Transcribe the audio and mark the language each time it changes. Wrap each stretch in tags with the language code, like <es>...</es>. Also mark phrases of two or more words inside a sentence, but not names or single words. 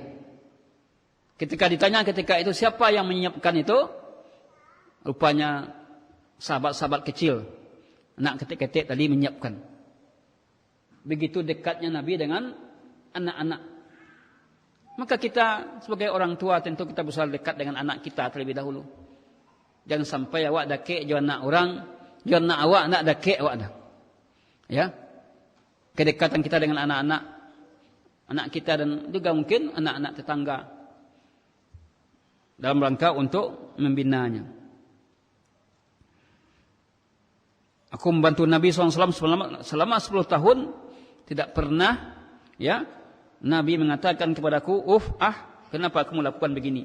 <id>Ketika ditanya ketika itu siapa yang menyiapkan itu, rupanya sahabat-sahabat kecil, anak ketik-ketik tadi menyiapkan. Begitu dekatnya Nabi dengan anak-anak. Maka kita sebagai orang tua tentu kita berusaha dekat dengan anak kita terlebih dahulu.</id> <min>Jangan sampai awak dakek jo anak orang, jo anak awak nak dakek awak dah.</min> <id>Ya. Kedekatan kita dengan anak-anak, anak kita dan juga mungkin anak-anak tetangga dalam rangka untuk membinanya. Aku membantu Nabi SAW selama 10 tahun, tidak pernah, ya, Nabi mengatakan kepadaku, kenapa kamu lakukan begini?</id>